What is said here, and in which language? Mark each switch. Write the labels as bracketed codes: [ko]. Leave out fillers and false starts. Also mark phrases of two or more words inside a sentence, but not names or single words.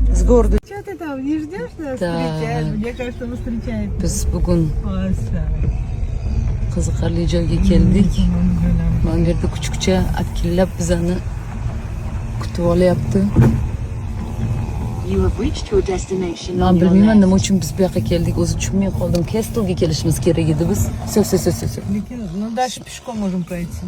[ru] города. Что ты там, не ждешь нас Да. встречать? Мне кажется, он встречает. [uz] Biz bugun [ru] Классно. [uz] qiziqarli joyga keldik. Mana bu yerda kuchukcha akillab bizani kutib olyapti. [en] You have reached your destination [uz] Men [en] on your [uz] bilmayman nima [en] left. [uz] uchun biz bu yoqqa keldik, o'zi tushunmay qoldim. Kestelga kelishimiz kerak edi biz. [ru] Все. Ну, дальше пешком можем пройти.